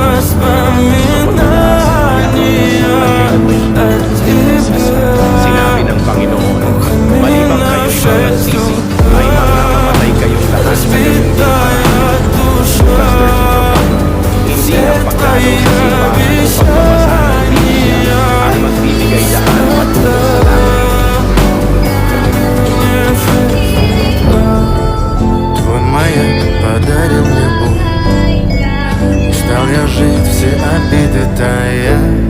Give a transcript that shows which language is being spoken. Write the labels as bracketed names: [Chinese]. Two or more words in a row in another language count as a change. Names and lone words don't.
[Filipino] sinabi ng Panginoon, malibang kayo'y magsisi, ay mamamatay kayong lahat sa ganun din paraan. Hindi ang pagdalo sa simbahan o pagbabasa ng Biblia ang magbibigay daan patungo sa langit. [Russian] Твой маяк подарил мне Бог, и стал я жить все обиды тая.